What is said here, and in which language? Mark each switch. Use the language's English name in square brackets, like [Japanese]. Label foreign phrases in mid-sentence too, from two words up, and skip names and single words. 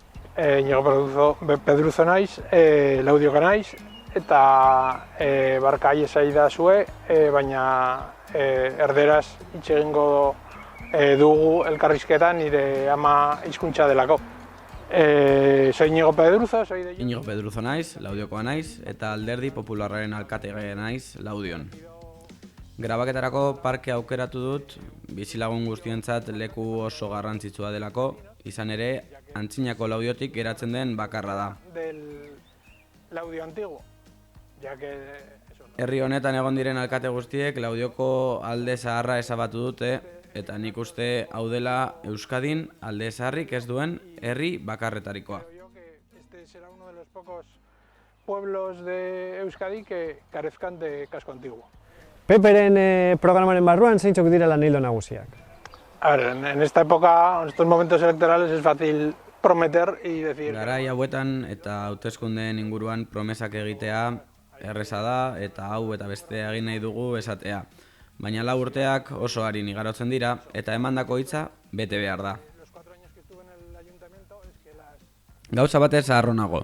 [Basque] Iñigo Pedruzo naiz, Laudioka naiz, eta barka aiesai da zue, baina erderaz hitz egingo dugu elkarrizketan nire ama hizkuntza delako. [Spanish] Soy Iñigo Pedruzo, soy de... [Basque] Iñigo Pedruzo naiz, Laudiokoa naiz, eta Alderdi Popularraren alkatege naiz, Laudion. Grabaketarako parke aukeratu dut, bizilagun guztientzat leku oso garrantzitsua delako, izan ere, Antzinako Laudiotik geratzen den bakarra da. [Spanish] Del Laudio antiguo, ya que... [Basque] Herri honetan egon diren alkate guztiek Laudioko alde zaharra ezabatu dute, eta nik uste hau dela Euskadin alde zaharrik ez duen herri bakarretarikoa. [Spanish] Este será uno de los pocos pueblos de Euskadi que carezcan de casco antiguo. [Basque] Peperen programaren barruan zeintzuk dira lan ildo nagusiak? [Spanish] A ver, en esta época, en estos momentos electorales es fácil prometer y decir... [Basque] Garai hauetan eta hauteskundeen inguruan promesak egitea erreza da eta hau eta bestea egin nahi dugu esatea. Baina 4 urteak oso arin igarotzen dira eta emandako hitza bete behar da. Gauza batez harro nago.